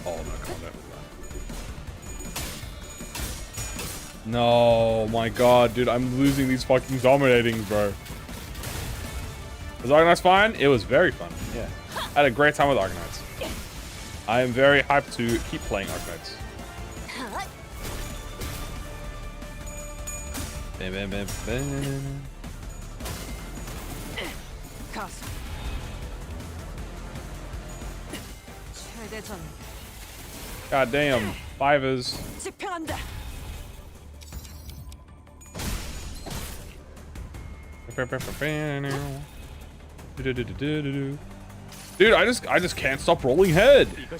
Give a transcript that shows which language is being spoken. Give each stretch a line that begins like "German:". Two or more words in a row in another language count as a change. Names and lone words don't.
English: Oh, no, come on, no, my god, dude, I'm losing these fucking dominating, bro. Was Argonauts fine? It was very fun, yeah. I had a great time with Argonauts. I am very hyped to keep playing Argonauts. Bam, bam, bam, bam. God damn, fivers. Dude, I just can't stop rolling head.